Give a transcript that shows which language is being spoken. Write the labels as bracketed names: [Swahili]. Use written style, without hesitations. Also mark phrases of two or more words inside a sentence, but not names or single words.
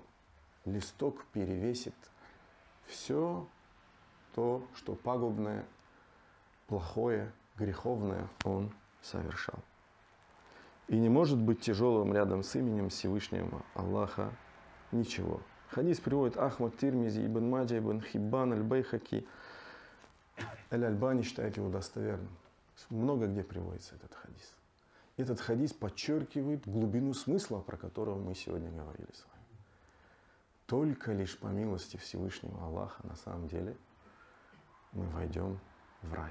[Russian] Листок перевесит все то, что пагубное, плохое, греховное он совершал. И не может быть тяжелым рядом с именем Всевышнего Аллаха ничего. Хадис приводит Ахмад, Тирмизи, Ибн Маджа, Ибн Хиббан, Аль-Байхаки. Аль-Альбани считает его достоверным. Много где приводится этот хадис. Этот хадис подчеркивает глубину смысла, про которого мы сегодня говорили с вами. Только лишь по милости Всевышнего Аллаха на самом деле мы войдем в рай.